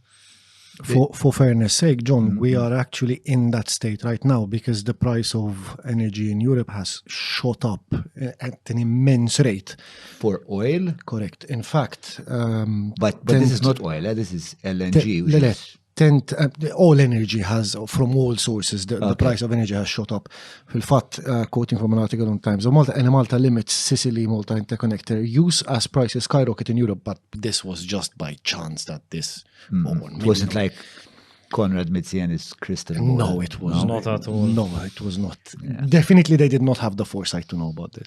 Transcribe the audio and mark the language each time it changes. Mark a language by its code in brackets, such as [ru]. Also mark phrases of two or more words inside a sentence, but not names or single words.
[en] For fairness sake, John, we are actually in that state right now because the price of energy in Europe has shot up at an immense rate. For oil? Correct. In fact, But this is not oil, this is LNG. which is- all energy has, from all sources, the price of energy has shot up. [mt] Fil-fatt, [en] quoting from an article on Times of Malta, and Malta limits Sicily-Malta interconnector use as prices skyrocket in Europe, but this was just by chance that this... It wasn't like Conrad Mitziani's crystal ball. No, it was Not at all. No, it was not. Definitely, they did not have the foresight to know about this.